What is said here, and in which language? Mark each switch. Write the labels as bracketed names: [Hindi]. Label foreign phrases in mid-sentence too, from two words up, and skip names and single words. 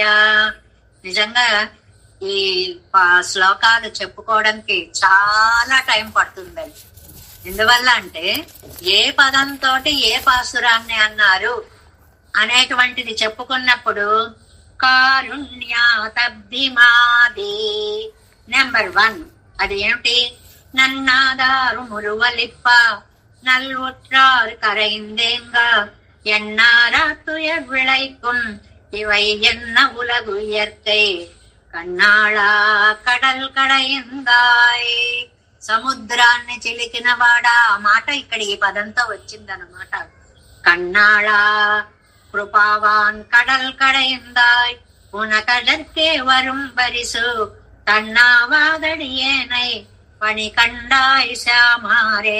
[Telugu] నిజంగా ఈ శ్లోకాలు చెప్పుకోవడానికి చాలా టైం పడుతుందండి. ఎందువల్ల అంటే ఏ పదంతో ఏ పాసురాన్ని అన్నారు అనేటువంటిది చెప్పుకున్నప్పుడు కారుణ్యాతబ్ధిమాది నెంబర్ 1, అది ఏమిటి? [Tamil] நன்னாதாரு முருவலிப்ப நல்வுற்றார் கரைந்தேங்க எண்ணாராத்துயர் விளைக்கும் இவை என்ன உலகு இயற்கை கண்ணாளா கடல் கடைந்தாய். [Telugu] సముద్రాన్ని చిలికినవాడా మాట ఇక్కడ ఈ పదంతో వచ్చిందన్నమాట. [Tamil] கண்ணாளா கிருபாவான் கடல் கடைந்தாய் உனகடர்கே வரும் பரிசு கண்ணாவாதடியேனை பணி கண்டாய் சாமாரே.